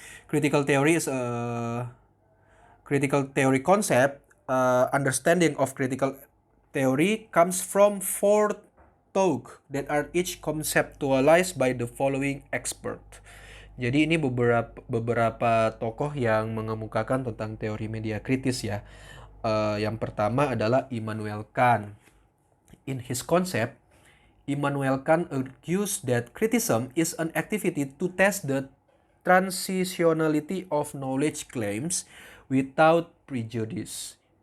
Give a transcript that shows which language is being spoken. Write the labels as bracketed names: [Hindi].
[English] Critical theory is a critical theory concept. Understanding of critical theory comes from four thoughts that are each conceptualized by the following expert. [Indonesian] Jadi ini beberapa tokoh yang mengemukakan tentang teori media kritis ya. Yang pertama adalah Immanuel Kant. [English] In his concept, Immanuel Kant argues that criticism is an activity to test the transitionality of knowledge claims without prejudice.